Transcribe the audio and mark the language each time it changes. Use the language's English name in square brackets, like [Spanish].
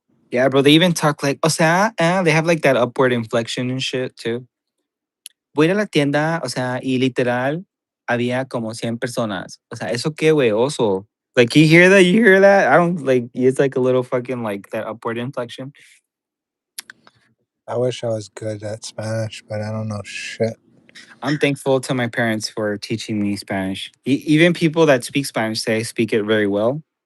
[English] Yeah, bro. They even talk like, [Spanish] o sea, [English] they have like that upward inflection and shit too. [Spanish] Voy a ir a la tienda, o sea, y literal, había como 100 personas. O sea, eso qué, güey, oso. [English] Like, you hear that? You hear that? I don't like, it's like a little fucking like that upward inflection. I wish I was good at Spanish, but I don't know shit. I'm thankful to my parents for teaching me Spanish. Even people that speak Spanish say I speak it very well.